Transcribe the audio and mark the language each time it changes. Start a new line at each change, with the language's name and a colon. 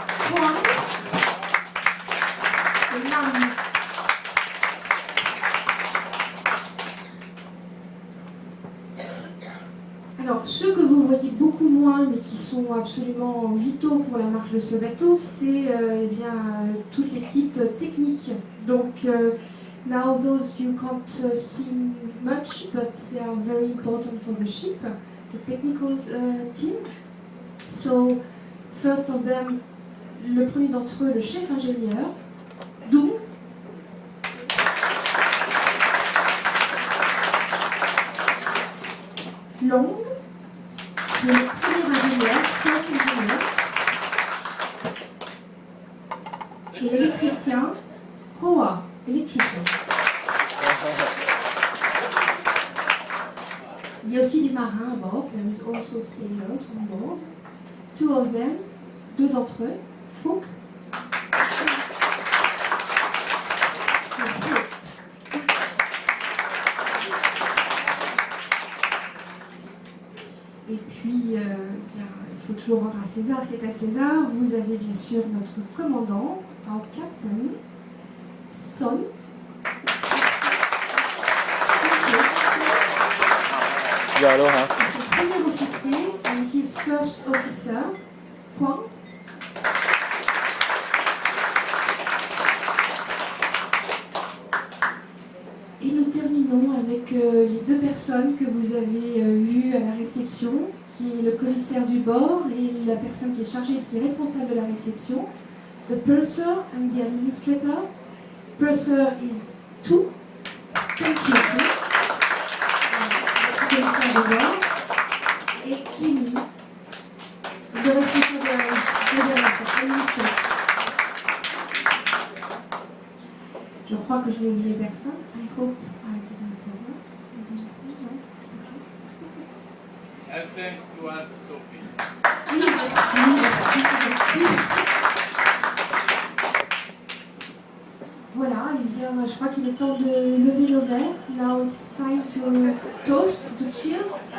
French: Juan et Nam. Alors, ceux que vous voyez beaucoup moins, mais qui sont absolument vitaux pour la marche de ce bateau, c'est toute l'équipe technique. Donc, now those you can't see much, but they are very important for the ship, the technical team.
English: So, first of them,
French: le premier d'entre eux, le chef ingénieur, Dung. Long, qui est le premier ingénieur, first ingénieur. Et l'électricien, Hoa, électricien. Il y a aussi des marins à bord.
English: There is also sailors on board. 2 of them,
French: 2 d'entre eux,
English: Fouk.
French: Et puis, il faut toujours rendre à César ce qui est à César. Vous avez bien sûr notre commandant,
English: our captain,
French: Son. Et son premier officier,
English: and his first officer,
French: Quang. Et nous terminons avec les 2 personnes que vous avez vues à la réception, qui est le commissaire du bord et la personne qui est chargée, qui est responsable de la réception.
English: The purser and the administrator. Purser is 2. Thank you.
French: Le commissaire du bord. Et Kimi, le responsable de la réservation. Je crois que je n'ai oublié personne.
English: I hope I didn't forget. No, it's okay. And thanks to Anne-Sophie.
French: Oui, merci, c'est gentil. Voilà, et bien, je crois qu'il est temps de lever nos verres.
English: Now it's time to toast, to cheers.